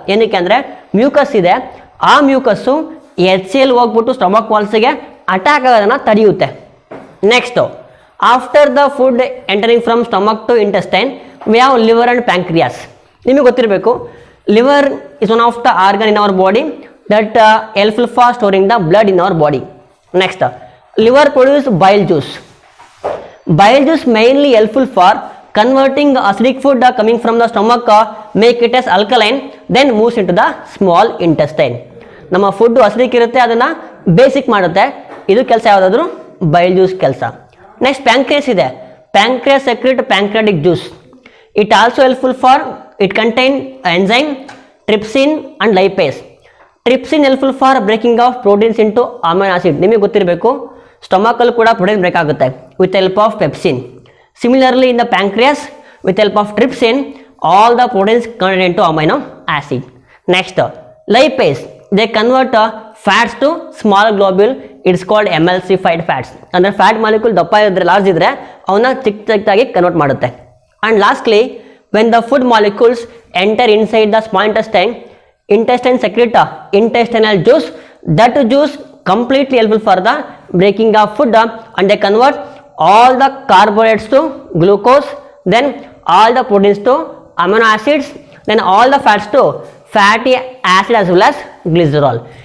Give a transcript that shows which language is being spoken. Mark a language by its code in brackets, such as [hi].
[kn] ಏನಕ್ಕೆ ಅಂದರೆ ಮ್ಯೂಕಸ್ ಇದೆ. ಆ ಮ್ಯೂಕಸ್ಸು HCl ಹೋಗ್ಬಿಟ್ಟು ಸ್ಟಮಕ್ ವಾಲ್ಸಿಗೆ ಅಟ್ಯಾಕ್ ಆಗೋದನ್ನು ತಡೆಯುತ್ತೆ. [en] Next after the food entering from stomach to intestine we have liver and pancreas. [kn] ನಿಮಗೆ ಗೊತ್ತಿರಬೇಕು, [en] Liver is one of the organ in our body that helpful for storing the blood in our body. Next, liver produce bile juice. Bile juice mainly helpful for converting acidic food coming from the stomach, make it as alkaline, then moves into the small intestine. [kn] ನಮ್ಮ food acidic ಇರುತ್ತೆ, ಅದನ್ನು basic ಮಾಡುತ್ತೆ. ಇದು ಕೆಲಸ ಯಾವುದಾದ್ರೂ ಬೈಲ್ juice ಕೆಲಸ. Next pancreas ಇದೆ. [en] Pancreas secrete pancreatic juice. It also helpful for it contain enzyme, trypsin and lipase. Trypsin helpful for breaking of proteins into amino acid. [kn] ನಿಮಗೆ ಗೊತ್ತಿರಬೇಕು, ಸ್ಟಮಕಲ್ಲಿ ಕೂಡ ಪ್ರೋಟೀನ್ ಬ್ರೇಕ್ ಆಗುತ್ತೆ [en] With help of pepsin. Similarly in the pancreas with help of trypsin all the proteins convert into amino acid. Next lipase, they convert fats to small globule. It's called emulsified fats. [kn] ಅಂದರೆ fat molecule ದಪ್ಪ ಇದ್ರೆ, large ಇದ್ರೆ ಅವನ್ನ ಚಿಕ್ಕದಾಗಿ convert ಮಾಡುತ್ತೆ. [en] And lastly when the food molecules enter inside the small intestine secrete intestinal juice. That juice completely helpful for the breaking of food, and they convert all the carbohydrates to glucose, then all the proteins to amino acids, then all the fats to fatty acid as well as glycerol.